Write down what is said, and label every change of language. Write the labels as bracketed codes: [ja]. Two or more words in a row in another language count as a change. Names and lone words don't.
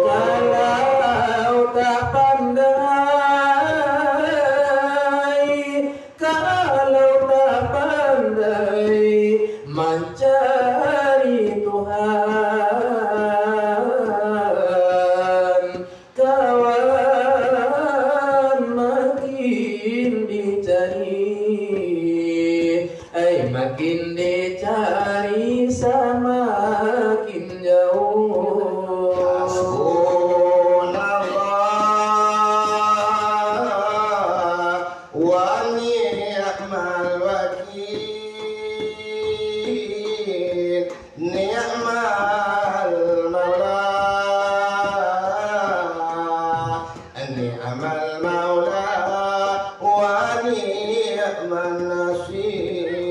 [ms] Kalau tak pandai mencari Tuhan, kawan makin dicari, makin dicari semakin jauh. [ar] حسبنا الله ونعم الوكيل، نعم المولى، نعم المولى ونعم النصير.